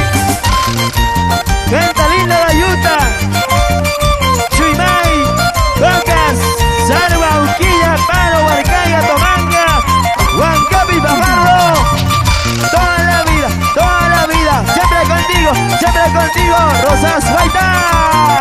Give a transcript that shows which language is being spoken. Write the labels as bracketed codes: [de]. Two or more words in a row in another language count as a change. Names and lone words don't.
[es] gente linda de Ayuta, Chuimay, Cocas, Sarva, Uquilla, Paro, Huarcaya, Tomanga, Huancapi, Pajarro. Toda la vida, siempre contigo, Rosa Suaita.